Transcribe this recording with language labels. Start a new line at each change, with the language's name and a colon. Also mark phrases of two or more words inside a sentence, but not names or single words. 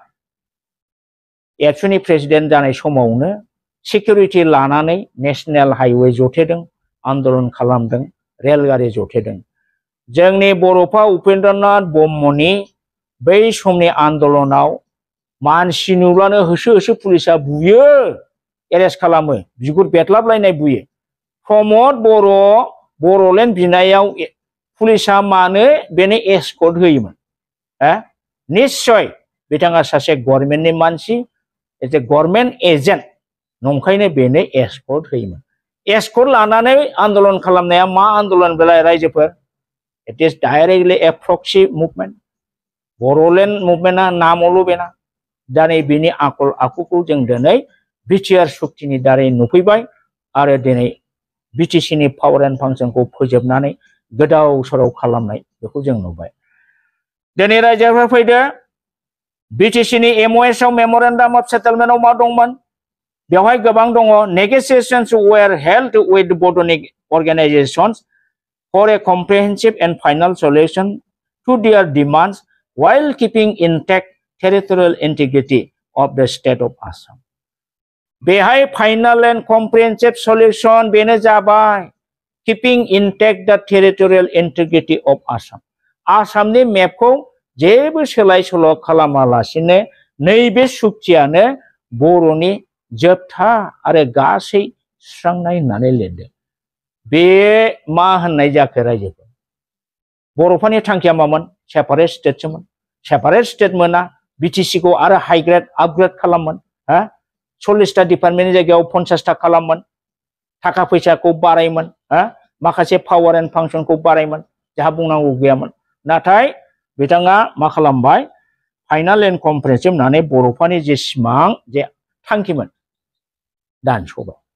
Bodo: एबसुनि प्रेसिडेन्ट जानाय समावनो सिकिउरिटि लानानै
English: national highway
Bodo: जथेदों आन्दोलन खालामदों रेलगारि जथेदों जोंनि बर'फा उपेन्द्रनाथ ब्रह्मनि बै समनि आन्दोलनाव मानसि नुब्लानो होसो होसो पुलिसा बुयो एरेस्ट खालामो बिगुर बेतलाबलायनाय बुयो प्रमोद बर' बर'लेण्ड बिनायाव पुलिसा मानो बेनो एस्कर्ट होयोमोन निश्चय बिथाङा सासे गभर्नमेन्टनि मानसि
English: as a government agent
Bodo: नंखायनो बेनो एस्कर्ट होयोमोन एस्कर्ट लानानै आन्दोलन खालामनाया मा आन्दोलन बेलाय रायजोफोर
English: it is directly a proxy movement
Bodo: बर'लेण्ड मुभमेन्टआ नामावल' बेना दा नै बिनि आखल आखुखौ जों दिनै बिटिआर सुक्तिनि दारै नुफैबाय आरो दिनै बिटिसिनि
English: power and function
Bodo: फोजोबनानै गोदाव सोराव खालामनाय बेखौ जों नुबाय दिनै रायजोफोर फैदो बिटिसिनि एमअएस आव
English: memorandum of settlement
Bodo: मा दंमोन बेवहाय गोबां दङ
English: negotiations were held with Bodonik organisations for a comprehensive and final solution to their demands while keeping intact territorial integrity of the state of Assam. बेहाय final and comprehensive solution
Bodo: बेनो जाबाय
English: keeping intact the territorial integrity of Assam.
Bodo: आसामनि मेपखौ जेबो सोलाय सोल' खालामालासिनो नैबे सुक्तियानो बर'नि जोबथा आरो गासै सुस्रांनाय होननानै लिरदों बे मा होननाय जाखो रायजोफोर बर'फोरनि थांखिया मामोन
English: separate state separate state
Bodo: मोना बिटिसि को आरो हाइग्रेड आपग्रेड खालामोन 40टा डिपार्टमेन्टनि जायगायाव 50टा खालामोन थाखा फैसाखौ बारायमोन माखासे
English: power and function
Bodo: बारायमोन जाहा बुंनांगौ गैयामोन नाथाय बिथाङा मा खालामबाय
English: final and comprehensive
Bodo: होननानै बर'फोरनि जे सिमां जे थांखिमोन दानस'बाय